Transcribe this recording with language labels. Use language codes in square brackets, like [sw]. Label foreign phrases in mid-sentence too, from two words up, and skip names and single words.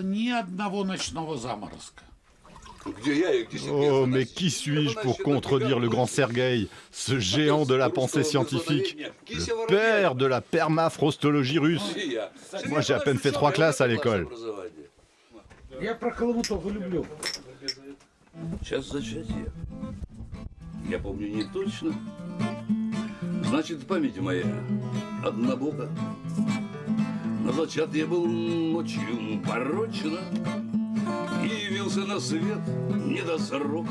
[fr] Oh, mais qui suis-je pour contredire le grand Sergueï, ce géant de la pensée scientifique, le père de la permafrostologie russe? Moi, j'ai à peine fait 3 classes à l'école. [ru] Час зачатия. Я помню не точно. Значит, память моя однобока. Но зачат я был ночью порочно и явился на свет не до срока.